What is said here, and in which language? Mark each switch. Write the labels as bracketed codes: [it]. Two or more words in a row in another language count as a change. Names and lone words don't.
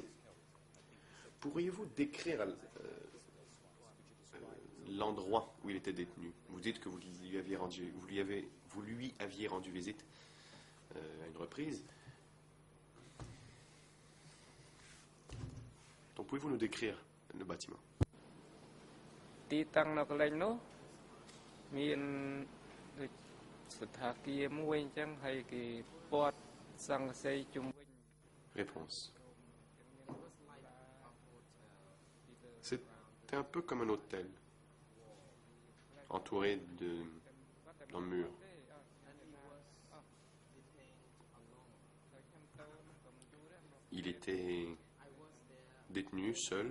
[fr] Pourriez-vous décrire l'endroit où il était détenu? Vous dites que vous lui aviez rendu visite à une reprise. Donc pouvez-vous nous décrire le bâtiment? [km] ទីតាំងនៅកន្លែងនោះមានដូចស្ថាគារមួយអញ្ចឹងហើយគេព័ទ្ធសង្កសីជុំវិញ [fr] Réponse. C'était un peu comme un hôtel, entouré d'un mur. Il était détenu seul.